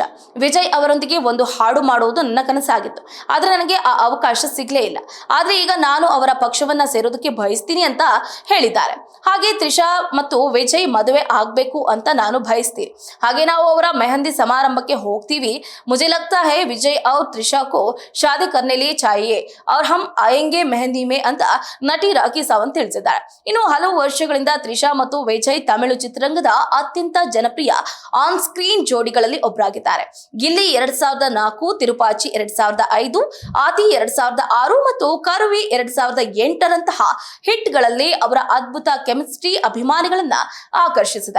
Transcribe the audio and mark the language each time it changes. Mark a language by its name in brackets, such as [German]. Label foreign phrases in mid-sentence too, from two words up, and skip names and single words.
[Kannada] ವಿಜಯ್ ಅವರೊಂದಿಗೆ ಒಂದು ಹಾಡು ಮಾಡುವುದು ನನ್ನ ಕನಸಾಗಿತ್ತು. ಆದ್ರೆ ನನಗೆ ಆ ಅವಕಾಶ ಸಿಗ್ಲೇ ಇಲ್ಲ. ಆದ್ರೆ ಈಗ ನಾನು ಅವರ ಪಕ್ಷವನ್ನ ಸೇರೋದಕ್ಕೆ ಬಯಸ್ತೀನಿ ಅಂತ ಹೇಳಿದ್ದಾರೆ. ಹಾಗೆ ತ್ರಿಷಾ ಮತ್ತು ವಿಜಯ್ ಮದುವೆ ಆಗ್ಬೇಕು ಅಂತ ನಾನು ಬಯಸ್ತೀನಿ. ಹಾಗೆ ನಾವು ಅವರ ಮೆಹಂದಿ ಸಮಾರಂಭಕ್ಕೆ ಹೋಗ್ತೀವಿ. [Hindi] ಮುझे लगता है विजय और त्रिषा को शादी करने लिए चाहिए और हम आएंगे मेहंदी में [Kannada] ಅಂತ ನಟಿ ರಾಖಿ ಸಾವಂತ್ ತಿಳಿಸಿದ್ದಾರೆ. ಇನ್ನು ಹಲವು ವರ್ಷಗಳಿಂದ ತ್ರಿಷಾ ಮತ್ತು ವಿಜಯ್ ತಮಿಳು ಚಿತ್ರರಂಗದ ಅತ್ಯಂತ ಜನಪ್ರಿಯ [English] on screen [Kannada] ಜೋಡಿಗಳಲ್ಲಿ ಒಬ್ಬರಾಗಿದ್ದಾರೆ. ಗಿಲ್ಲಿ 2004, ತಿರುಪಾಚಿ 2005, ಆದಿ 2006 ಮತ್ತು ಕರುವಿ 2008ರಂತಹ ಹಿಟ್ಗಳಲ್ಲಿ ಅವರ ಅದ್ಭುತ ಕೆಮಿಸ್ಟ್ರಿ ಅಭಿಮಾನಿಗಳನ್ನ ಆಕರ್ಷಿಸಿದೆ.